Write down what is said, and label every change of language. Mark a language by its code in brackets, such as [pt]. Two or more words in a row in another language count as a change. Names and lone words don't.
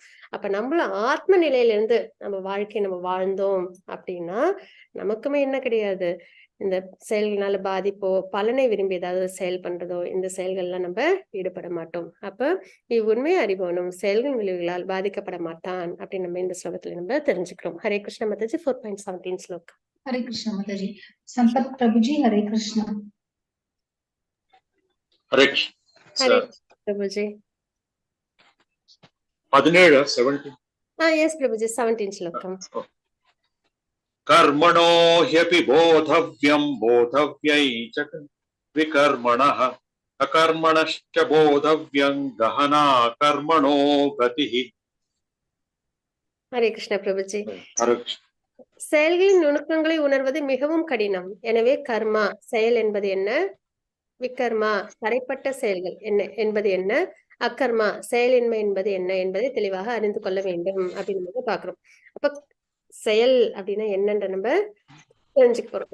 [ta] அப்ப நம்மள ஆத்ம நிலையில இருந்து நம்ம வாழ்க்கையை நம்ம வாழ்ந்தோம் அப்படின்னா நமக்குமே என்ன கிடையாது, இந்த செயல்களால பாதிப்போ பலனை விரும்பி ஏதாவது செயல் பண்றதோ இந்த செயல்கள்லாம் நம்ம ஈடுபட மாட்டோம். அப்ப இவ்வுண்மை அறிபவனும் செயல்கள் விளைவுகளால் பாதிக்கப்பட மாட்டான் அப்படின்னு நம்ம இந்த ஸ்லோகத்துல நம்ம தெரிஞ்சுக்கிறோம். ஹரே கிருஷ்ண மாதாஜி. 4.17 ஸ்லோகம். [hi] हरे कृष्णा माताजी। संपत प्रभु जी हरे कृष्णा। हरे कृष्ण [ta] ஹரே सर பிரபுஜி. 17 17 எஸ் பிரபுஜி. 17 ஸ்லோகம். [sa] कर्मणो ह्यपि बोधव्यं बोधव्यै च विकर्मणः अकर्मणश्च बोधव्यं गहना कर्मणो गतिः। [ta] ஹரே கிருஷ்ண பிரபுஜி. [hi] हरे कृष्ण [ta] செயல்களின் நுணுக்கங்களை உணர்வது மிகவும் கடினம். எனவே கர்மா செயல் என்பது என்ன, விகர்மா தரைப்பட்ட செயல்கள் என்ன என்பது என்ன, அக்கர்மா செயலின்மை என்பது என்ன என்பதை தெளிவாக அறிந்து கொள்ள வேண்டும் அப்படின்னு பாக்குறோம். அப்ப செயல் அப்படின்னா என்னன்ற நம்ம தெரிஞ்சுக்க போறோம்.